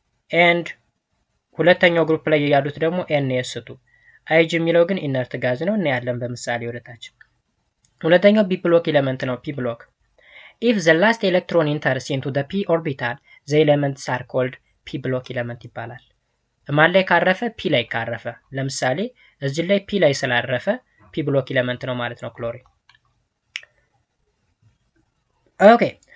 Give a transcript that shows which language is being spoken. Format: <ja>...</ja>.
<am>and ሁለተኛው ግሩፕ ላይ ያሉት ደግሞ NS2። IG የሚለው ግን ኢነርት ጋዝ ነው እና ያለን በምሳሌ ወደታች። ሁለተኛው B block ኤሌመንት ነው P block.</am> <en>If the last electron enters into the P orbital, the elements are called P block element ይባላል። ማን ላይ ካረፈ?</en> <am>P ላይ ካረፈ። ለምሳሌ እዚህ ላይ P ላይ ስላረፈ P block element ነው ማለት ነው ክሎሪን። Okay.</am>